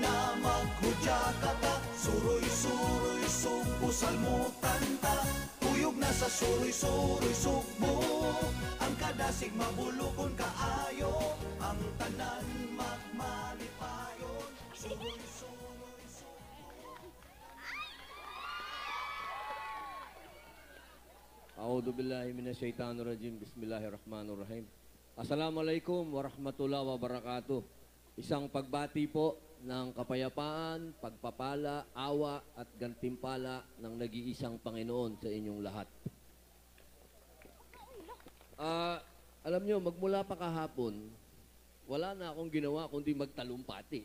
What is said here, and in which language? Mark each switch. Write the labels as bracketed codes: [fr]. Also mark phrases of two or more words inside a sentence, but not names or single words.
[ceb] na maghudya kata, suroy-suroy sugbo salmutan ta, tuyog na sa suroy-suroy sugbo, ang kadasig mabulokon kaayo, ang tanan magmalipayon, suroy-suroy sugbo. [ar] أعوذ بالله من الشيطان الرجيم. بسم الله الرحمن الرحيم. السلام عليكم ورحمة الله وبركاته. [tl] Isang pagbati po ng kapayapaan, pagpapala, awa at gantimpala ng nag-iisang Panginoon sa inyong lahat. Alam nyo, magmula pa kahapon, wala na akong ginawa kundi magtalumpati.